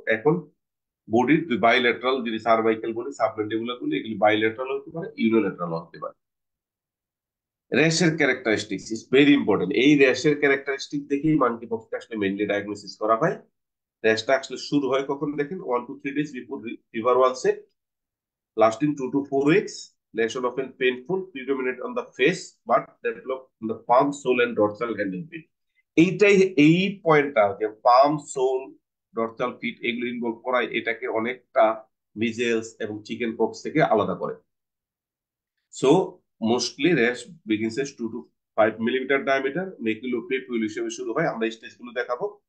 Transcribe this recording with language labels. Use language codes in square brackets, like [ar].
[bn] এখন বডির বাইলেটারাল, যদি সার্ভাইকাল বলি, সাবমেন্ডিবুলার বলি, এগুলি বাইলেটারাল হতে পারে, ইউনিলেটারাল হতে পারে। র্যাশের [en] Characteristics is very important. [bn] এই র্যাশের ক্যারেক্টারিস্টিক দেখেই মানকি পক্সকে আসলে মেইনলি ডায়াগনোসিস করা হয়। র্যাশটা আসলে শুরু হয় কখন দেখেন, [en] 1 to 3 days before fever onset, lasting 2 to 4 weeks. Lesion often painful, predominant on the face, but develop in the palm, sole, and dorsal hand and feet. [bn] এইটাই, এই পয়েন্টটা যে পাম, সোল, ডর্সাল ফিট এগুলো ইনভলভ করায় এটাকে অনেকটা মিজেলস এবং চিকেন পক্স থেকে আলাদা করে। So mostly [en] rash begins 2 to 5 millimetre diameter, [bn] মেকুলোপেপুল হিসেবে শুরু হয়। আমরা স্টেজগুলো দেখাবো।